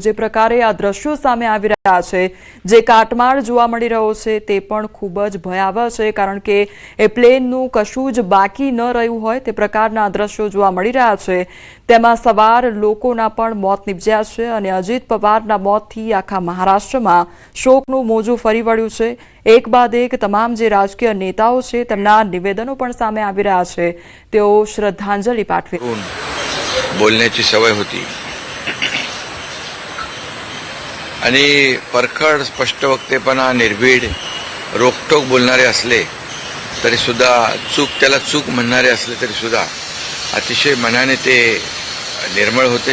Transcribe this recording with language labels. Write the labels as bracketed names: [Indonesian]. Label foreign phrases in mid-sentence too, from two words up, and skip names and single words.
[Gujarati] જે પ્રકારે આ દ્રશ્યો સામે આવી રહ્યા છે, જે કાટમાળ જોવા મળી રહ્યો છે તે પણ ખૂબ જ ભયાવહ છે, કારણ કે એ પ્લેનનું કશું જ બાકી ન રહ્યું હોય તે પ્રકારના દ્રશ્યો જોવા મળી રહ્યા છે. તેમાં સવાર લોકોના પણ મોત નિપજ્યા છે અને અજીત પવારના મોતથી આખા મહારાષ્ટ્રમાં શોકનું મોજું ફરી વળ્યું છે. એક બાદ એક તમામ જે રાજકીય નેતાઓ છે તેમના નિવેદનો પણ સામે આવી રહ્યા છે. તેઓ શ્રદ્ધાંજલિ પાઠવે. [Marathi] बोलण्याची सवय होती आणि परखड स्पष्ट वक्तेपणा, निर्भीड, रोखटोक बोलणारे असले तरी सुद्धा, त्याला चूक म्हणणारे असले तरी सुद्धा अतिशय मनाने ते निर्मळ होते.